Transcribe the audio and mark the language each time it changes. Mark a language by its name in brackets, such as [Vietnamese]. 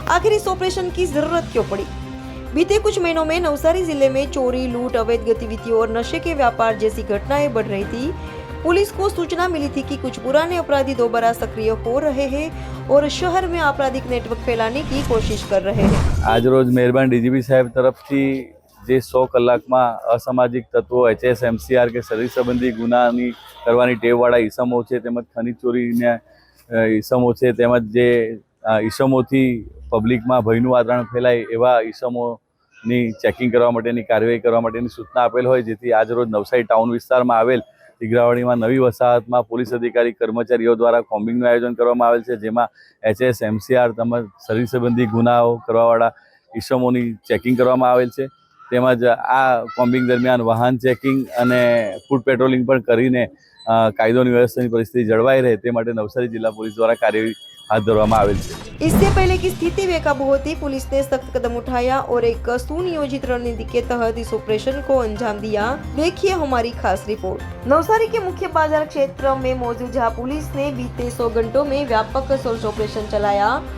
[Hindi] आखिर इस ऑपरेशन की जरूरत क्यों पड़ी? बीते कुछ महीनों में नवसारी जिले में चोरी, लूट, अवैध गतिविधियों और नशे के व्यापार जैसी घटनाएं बढ़ रही थी। पुलिस को सूचना मिली थी कि कुछ पुराने अपराधी दोबारा सक्रिय हो रहे हैं और शहर में आपराधिक नेटवर्क फैलाने की कोशिश कर रहे हैं। [Gujarati] आज रोज मेहरबान डीजीपी साहेब तरफथी जे 100 કલાકમાં અસામાજિક તત્વો HSMCR કે શરીર સંબંધી ગુનાની કરવાની ટેવવાળા ઈસમો છે, તેમજ ખનીજ ચોરીના ઈસમો છે, તેમજ જે ઈસમોથી પબ્લિકમાં ભયનું વાતાવરણ ફેલાય એવા ઈસમોની ચેકિંગ કરવા માટેની કાર્યવાહી કરવા માટેની સૂચના આપેલ હોય, જેથી આજ રોજ નવસારી ટાઉન વિસ્તારમાં આવેલ ટીગરાવાડીમાં નવી વસાહતમાં પોલીસ અધિકારી કર્મચારીઓ દ્વારા કોમ્બિંગનું આયોજન કરવામાં આવેલ છે, જેમાં HSMCR તેમજ શરીર સંબંધી ગુનાઓ કરવાવાળા ઈસમોની ચેકિંગ કરવામાં આવેલ છે। તેમજ આ કોમ્બિંગ દરમિયાન વાહન ચેકિંગ અને ફૂડ પેટ્રોલિંગ પણ કરીને કાયદોની વ્યવસ્થાની પરિસ્થિતિ જળવાઈ રહે તે માટે નવસારી જિલ્લા પોલીસ દ્વારા કાર્યવાહી હાથ ધરવામાં આવેલ છે। [Hindi] इससे पहले की स्थिति बेकाबू होती, पुलिस ने सख्त कदम उठाया और एक सुनियोजित रणनीति के तहत इस ऑपरेशन को अंजाम दिया। देखिए हमारी खास रिपोर्ट। नवसारी के मुख्य बाजार क्षेत्र में मौजूद जहां पुलिस ने बीते 100 घंटों में व्यापक सर्च ऑपरेशन चलाया।